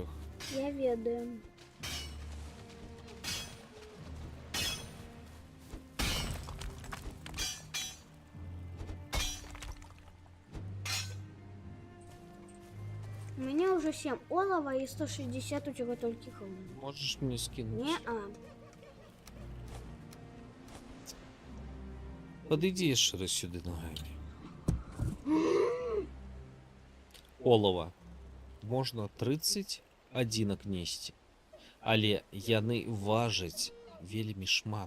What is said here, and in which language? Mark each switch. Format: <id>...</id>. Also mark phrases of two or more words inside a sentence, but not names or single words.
<be>Я ведаю.</be> <ru>У меня уже 7 олова и 160 у тебя только хвилин.</ru> <be>Можаш мне скінуць? Не-а. Падыдзі яшчэ раз сюды нагамі. Олава можна 30 адзінак несці, але яны важаць вельмі шмат.</be>